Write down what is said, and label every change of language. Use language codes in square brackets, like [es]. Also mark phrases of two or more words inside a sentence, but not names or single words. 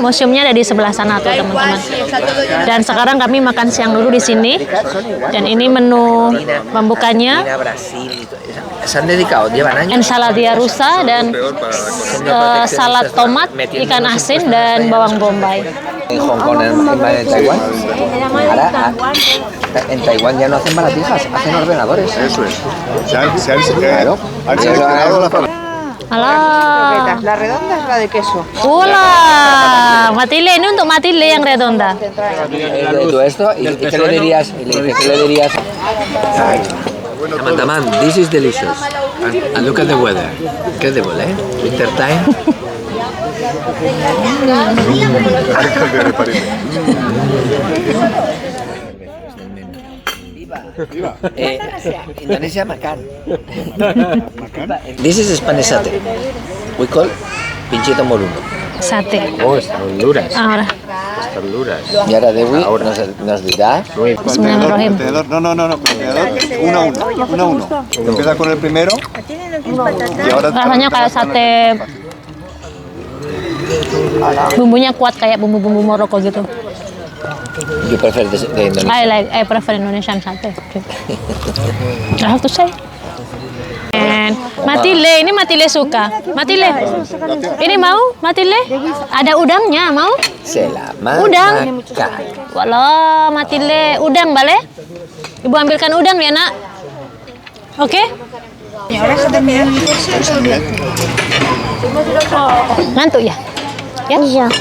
[id] Museumnya ada di sebelah sana tuh teman-teman. Dan sekarang kami makan siang dulu di sini. Dan ini menu pembukanya. [es] Ensaladilla rusa [id] dan salad tomat, ikan asin dan bawang bombay. [es] En Hong Kong, en Taiwán. Ahora, en Taiwán ya no hacen baratijas, hacen ordenadores. Eso es. Han seleccionado la fábrica. [id] Halo. [es] La redonda es la de queso. Hola, Matilde, [id] ini untuk Matilde yang redonda. [es] Todo esto, ¿y qué le dirías? Y le dices, ¿qué le dirías? [en] Taman, this is delicious. And look at the weather. Incredible, eh? Winter time. [id] Indonesia makan. [en] This is Spanish satay. We call [es] pinchito moruno. [id] Sate. [es] Oh, están duras. Ahora. Están duras. Y ahora Dewi nos dirá. [ar] Bismillahirrahmanirrahim. [es] No, tenedor, uno a uno. Empieza con el primero. Y ahora [id] Rasanya kayak sate. Bumbunya kuat kayak bumbu-bumbu Maroko gitu. [en] You prefer the Indonesian? I prefer Indonesian sate. I have to say. [id] And Matilde, ini Matilde suka. Matilde, ini mau Matilde? Ada udangnya, mau? Selamat Udang. makan. Walau Matilde, udang boleh? Ibu ambilkan udang ya nak. Oke? Ngantuk ya? Ya? Iya.